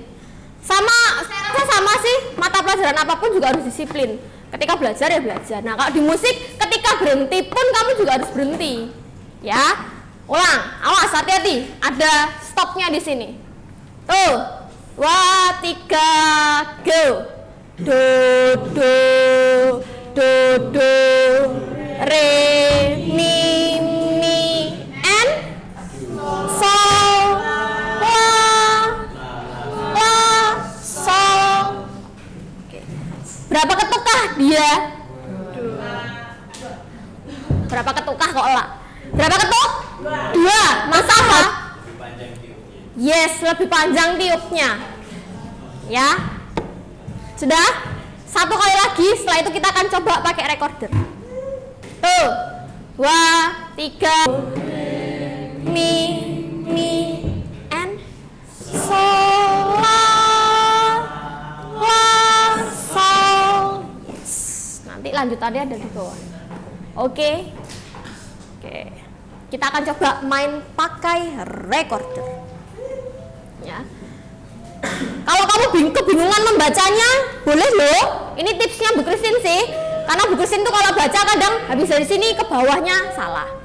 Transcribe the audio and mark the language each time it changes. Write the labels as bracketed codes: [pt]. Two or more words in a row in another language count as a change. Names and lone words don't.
[id] Sama sih, mata pelajaran apapun juga harus disiplin. Ketika belajar ya belajar. Nah, kalau di musik ketika berhenti pun kamu juga harus berhenti. Ya. Ulang, awas hati-hati. Ada stopnya di sini. Tuh. 2, 3, go. Do do do do re mi and sol la sol. Berapa ketukah dia? Berapa ketukah kok lah? Berapa ketuk? 2. Masa apa? Yes, lebih panjang tiupnya. Ya. Sudah? 1 kali lagi, setelah itu kita akan coba pakai recorder. Tuh. 2, 3 mi and sol la sol. Yes. Nanti lanjutannya ada di bawah. Oke. Kita akan coba main pakai recorder. Ya. Kalau kamu kebingungan membacanya, boleh loh. Ini tipsnya Bu Christine sih. Karena Bu Christine tuh kalau baca kadang habis dari sini ke bawahnya salah.